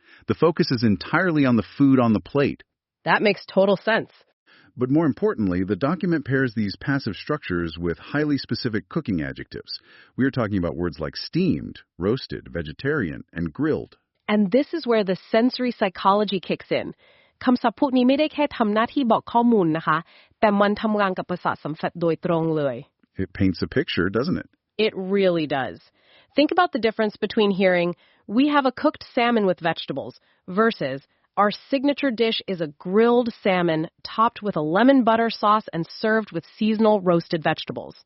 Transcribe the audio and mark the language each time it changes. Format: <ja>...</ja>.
<en>The focus is entirely on the food on the plate. That makes total sense. But more importantly, the document pairs these passive structures with highly specific cooking adjectives. We are talking about words like steamed, roasted, vegetarian, and grilled. And this is where the sensory psychology kicks in.</en> <th>คำศัพท์พวกนี้ไม่ได้แค่ทำหน้าที่บอกข้อมูลนะคะแต่มันทำงานกับประสาทสัมผัสโดยตรงเลย</th> <en>It paints a picture, doesn't it? It really does. Think about the difference between hearing, we have a cooked salmon with vegetables, versus our signature dish is a grilled salmon topped with a lemon butter sauce and served with seasonal roasted vegetables.</en>